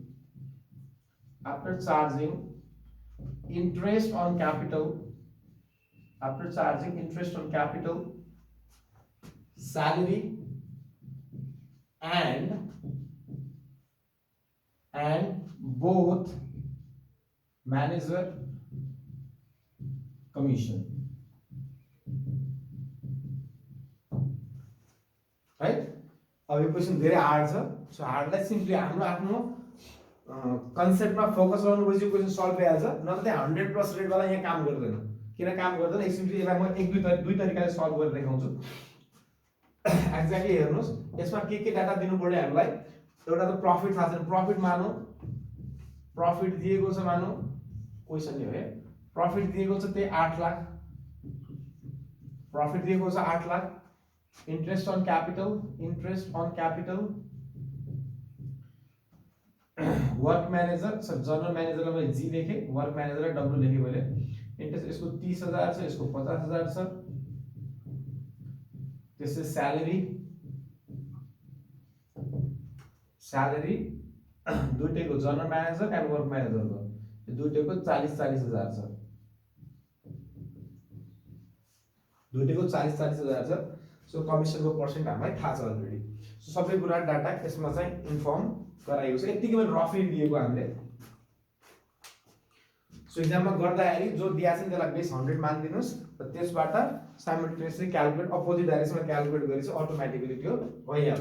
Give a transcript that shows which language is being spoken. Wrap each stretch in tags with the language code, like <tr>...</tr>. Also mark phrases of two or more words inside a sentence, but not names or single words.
<en>interest on capital, salary and both manager commission, right?</en> <ne>अब यो क्वेशन धेरै हार्ड छ। सो हार्डलाई सिम्पली हाम्रो आफ्नो कन्सेप्टमा फोकस गर्नुपर्छ, क्वेशन सल्भ भइहाल्छ। नत्र चाहिँ 100</ne> <en>plus rate</en> <ne>वाला यहाँ काम गर्दैन। किन काम गर्दैन, सिम्पली यसलाई म दुई तरिकाले सल्भ गरेर देखाउँछु। एक्ज्याक्टली हेर्नुस्, यसमा के डाटा दिनु पर्यो हामीलाई। एउटा त प्रॉफिट थाहा छैन, प्रॉफिट मानौ प्रॉफिट दिएको छ, मानौ क्वेशन यो है, प्रॉफिट दिएको छ त्यही 8 लाख, प्रॉफिट दिएको छ 8 लाख।</ne> <en>interest on capital work manager general manager</en> <ne>में जी लेखे,</ne> <en>work manager</en> <ne>डब्ल्यू लेखे मैले। इंटरेस्ट इसको 30,000 छ, इसको 50,000 छ। त्यसै सैलरी दुईटैको</ne> <en>general manager and work manager</en> <ne>को दुईटैको 40,000 छ, दुईटैको 40,000 छ। सो कमिसन को पर्सेंट हामीलाई थाहा छ अलरेडी। सो सबै कुरा डाटा यसमा चाहिँ इन्फर्म गराएको छ। यतिकै मैले रफली दिएको हामीले। सो एक्जाममा गर्दाखेरि जो दिया छ त्यसलाई बेस 100 मानिदिनुस् र त्यसबाट</ne> <en>simultaneously calculate opposite</en> <ne>डाइरेक्सनमा क्याल्कुलेट गरेपछि अटोमेटिकली त्यो भइहाल्छ।</ne>